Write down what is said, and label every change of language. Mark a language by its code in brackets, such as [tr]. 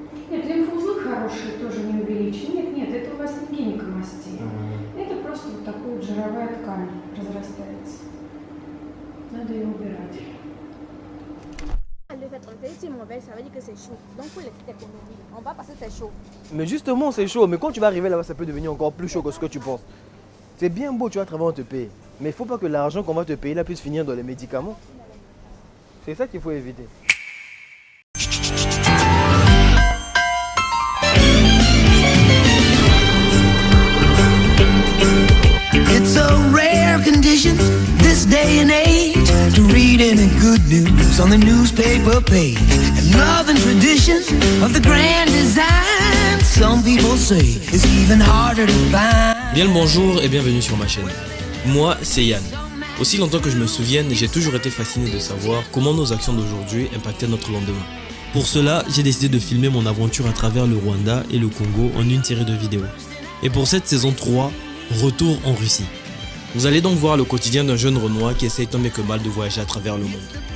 [ru] Нет, лимфоузлы хорошие, тоже не увеличены. Нет, это у вас не гинекомастия. Это просто вот такая вот жировая ткань разрастается. Надо ее убирать. [fr] Le fait de c'est mauvais, ça veut dire que c'est chaud. Donc, pour les petites économies, on va passer c'est chaud. Mais justement, c'est chaud. Mais quand tu vas arriver là-bas, ça peut devenir encore plus chaud que ce que tu penses. C'est bien beau, tu vas travailler, on te paye. Mais il ne faut pas que l'argent qu'on va te payer là puisse finir dans les médicaments. C'est ça qu'il faut éviter. [en] It's a rare condition this day and age to read any good news on the newspaper page. And love and tradition of the grand design, some people say, is even harder to find. [fr] Bien le bonjour et bienvenue sur ma chaîne. Moi, c'est Yann. Aussi longtemps que je me souvienne, j'ai toujours été fasciné de savoir comment nos actions d'aujourd'hui impactaient notre lendemain. Pour cela, j'ai décidé de filmer mon aventure à travers le Rwanda et le Congo en une série de vidéos. Et pour cette saison 3, retour en Russie. Vous allez donc voir le quotidien d'un jeune Renois qui essaye tant bien que mal de voyager à travers le monde.